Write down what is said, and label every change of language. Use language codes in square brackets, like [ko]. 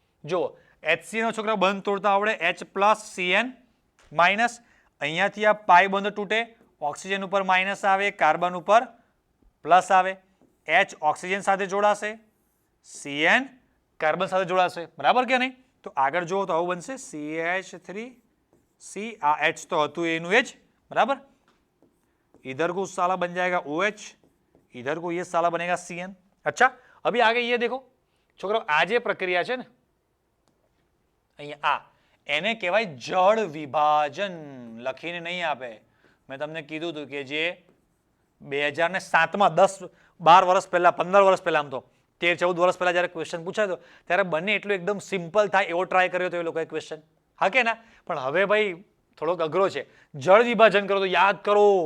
[gu] જુઓ, HCN છોકરા બંધ તોડતા આવડે. H+CN માઇનસ, અહીંયાથી આ પાઈ બંધ તૂટે, ઓક્સિજન ઉપર માઇનસ આવે, કાર્બન ઉપર પ્લસ આવે, H ઓક્સિજન સાથે જોડાશે, CN કાર્બન સાથે જોડાશે. બરાબર કે નહીં? તો આગળ જુઓ તો આવું બનશે CH3C. આ H તો હતું એનું એ જ. બરાબર? [hi] इधर को साला बन जाएगा OH, इधर को ये साला बनेगा CN. अच्छा, अभी आगे ये देखो [gu] छोकरो, आ जे प्रक्रिया છે ને અહીંયા, એને કહેવાય જળ વિભાજન. લખીને નહીં આપે. મેં તમને કીધું હતું કે જે 2007માં 10-12 વર્ષ પહેલા, 15 વર્ષ પહેલા, આમ તો 13-14 વર્ષ પહેલા જ્યારે ક્વેશ્ચન પૂછાયો ત્યારે બંને એટલું એકદમ સિમ્પલ થાય એવો ટ્રાય કર્યો હતો એ લોકોએ ક્વેશ્ચન. હા કે ના? પણ હવે ભાઈ થોડોક અઘરો છે. જળ વિભાજન કરો તો યાદ કરો.